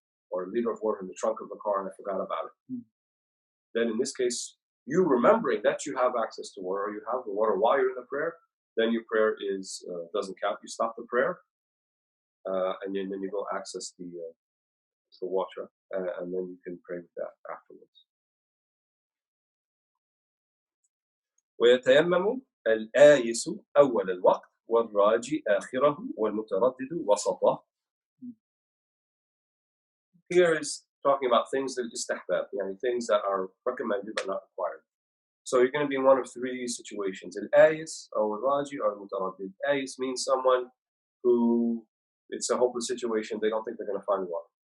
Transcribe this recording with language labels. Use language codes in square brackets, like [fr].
[en] Or a liter of water in the trunk of the car and I forgot about it. Then in this case, you remembering that you have access to water, or you have the water while you're in the prayer, then your prayer doesn't count. You stop the prayer, and then you go access the water, and then you can pray with that afterwards. [ar] ويتيمم الآيس أول الوقت والراجي آخره والمتردد وسطه. [en] Here is talking about things that istihbab, things that are recommended but not required. So you're going to be in one of three situations: al-ayis, or al-raji, or al-mutaraddid. Ayis means someone who, it's a hopeless situation, they don't think they're going to find water.